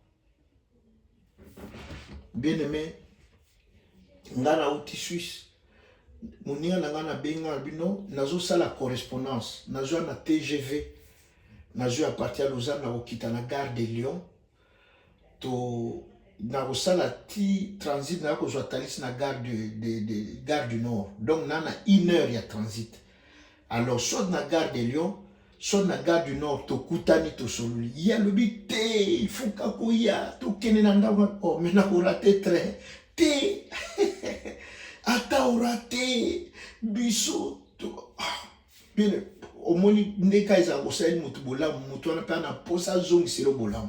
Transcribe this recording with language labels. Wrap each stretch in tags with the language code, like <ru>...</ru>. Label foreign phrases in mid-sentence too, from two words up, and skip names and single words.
<fr>Bien aimé</fr> <ln>ngana uti Suisse moninga nanga na benga bino nazo sala correspondance nazo na TGV nazo</ln> <fr>à partir à Lausanne</fr> <ln>na okita na gare de Lyon to na sala ti transit na ko zo talis na gare gare du Nord donc nana 1 heure ya transit.</ln> <fr>Alors soit</fr> <ln>na gare de Lyon soit na gare du Nord to kutani to soluli ya lobi te</ln> <fr>il faut</fr> <ln>kakoya to kenena ndanga</ln> <fr>oh mais</fr> <ln>na ko</ln> <fr>rater train</fr> <ln>te ata orate biso to bien omoni ndeka isa osali mutu bolamu mutu wana pe na posa zongi selo bolamu.</ln>